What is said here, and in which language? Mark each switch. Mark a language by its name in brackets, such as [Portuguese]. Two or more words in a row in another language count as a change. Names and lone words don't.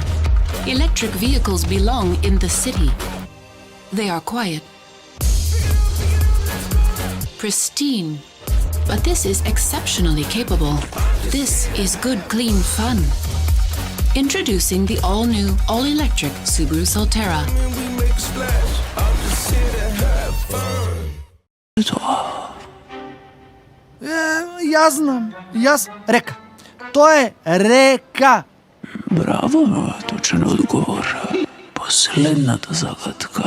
[English] Electric vehicles belong in the city. They are quiet, pristine, but this is exceptionally capable. This is good, clean fun. Introducing the all-new, all-electric Subaru Solterra. [Macedonian] Јас знам. Јас река. Тоа е река. Браво, точен одговор. Последната загадка.